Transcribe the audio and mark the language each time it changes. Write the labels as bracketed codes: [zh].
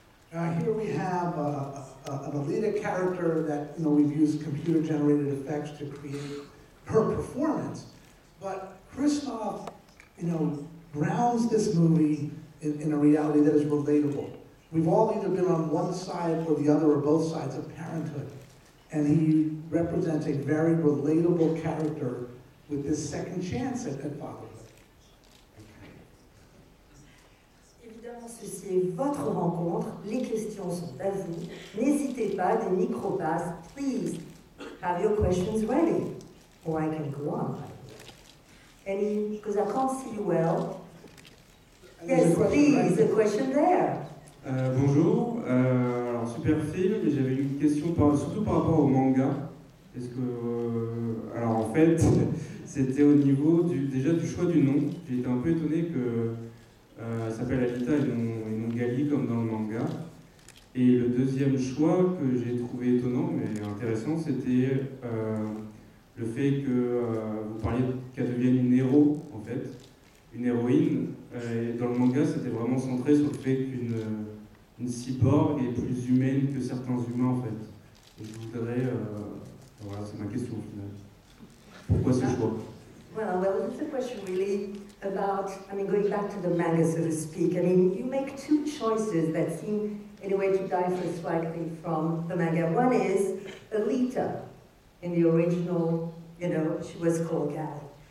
[en] Here we have an Alita character that we've used computer-generated effects to create her performance, but Christoph, grounds this movie in a reality that is relatable. We've all either been on one side or the other, or both sides of parenthood, and he represents a very relatable character with this second chance at fatherhood. [fr] Évidemment, ceci est votre rencontre. Les questions sont à vous. N'hésitez pas, des micros passent. [en] Please have your questions ready. Or I can go on. Any, because I can't see you well. Yes, please, a question there. [fr] Bonjour, alors super film, et j'avais une question surtout par rapport au manga. Est-ce que, alors en fait, c'était au niveau déjà du choix du nom. J'ai été un peu étonné que elle s'appelle Alita et non Gali comme dans le manga. Et le deuxième choix que j'ai trouvé étonnant mais intéressant, c'était le fait que vous parliez qu'elle devienne une héros en fait, une héroïne. Et dans le manga, c'était vraiment centré sur le fait qu'une cyborg est plus humaine que certains humains en fait. Et je voudrais, voilà, c'est ma question au final. Pourquoi ce choix? [en] Well, it's a question really about, going back to the manga, so to speak. You make two choices that seem, in a way, to differ slightly from the manga. One is Alita. In the original, she was called Gal.